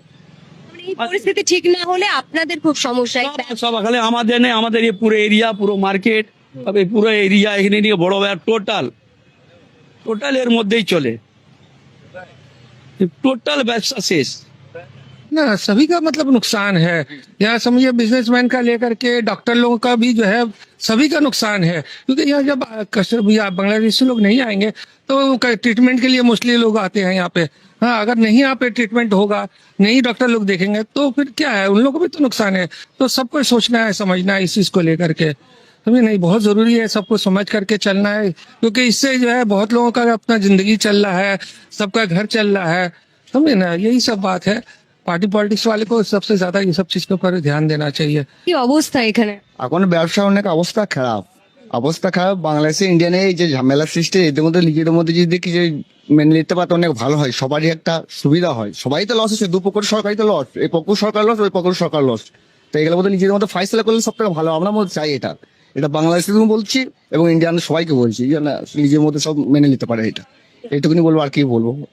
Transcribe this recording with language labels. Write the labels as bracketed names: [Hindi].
[Bangla] মানে এই পরিস্থিতি ঠিক না হলে আপনাদের খুব সমস্যা। সব খালি আমাদের নেই, আমাদের এই পুরো এরিয়া, পুরো মার্কেট, এই পুরো এরিয়া এখানে নিয়ে বড় টোটাল এর মধ্যেই চলে, টোটাল ব্যবসা শেষ। [Hindi] ना सभी का मतलब नुकसान है। यहाँ समझिए बिजनेसमैन का लेकर के डॉक्टर लोगों का भी जो है सभी का नुकसान है, क्योंकि यहाँ जब बांग्लादेशी लोग नहीं आएंगे तो ट्रीटमेंट के लिए मोस्टली लोग आते हैं यहाँ पे। हाँ, अगर नहीं यहाँ पे ट्रीटमेंट होगा, नहीं डॉक्टर लोग देखेंगे तो फिर क्या है, उन लोगों को भी तो नुकसान है। तो सबको सोचना है, समझना है इस चीज को लेकर के। समझे नहीं, बहुत जरूरी है सबको समझ करके चलना है, क्योंकि इससे जो है बहुत लोगों का अपना जिंदगी चल रहा है, सबका घर चल रहा है। समझे ना, यही सब बात है। पार्टी पॉलिटिक्स वाले को सबसे ज्यादा ये सब चीज के ऊपर ध्यान देना चाहिए। [Bangla] কি অবস্থা এখানে? এখন ব্যবসা অনেক অবস্থা খারাপ। বাংলাদেশে ইন্ডিয়ানে এই যে ঝামেলা সৃষ্টি, এদের মধ্যে নিজেদের মধ্যে যদি কিছু মেনে নিতে পারতো অনেক ভালো হয়, সবারই একটা সুবিধা হয়। সবাই তো লস হচ্ছে, দুপক্ষ সরকারই তো লস, এই পক্ষ সরকার লস, ওই পক্ষ সরকার লস। তো এগুলোর মধ্যে নিজেদের মধ্যে ফাইসলা করলে সব থেকে ভালো। আমরা মধ্যে চাই এটা বাংলাদেশে বলছি এবং ইন্ডিয়ান সবাইকে বলছি, নিজের মধ্যে সব মেনে নিতে পারে। এইটুকুনি বলবো, আর কি বলবো।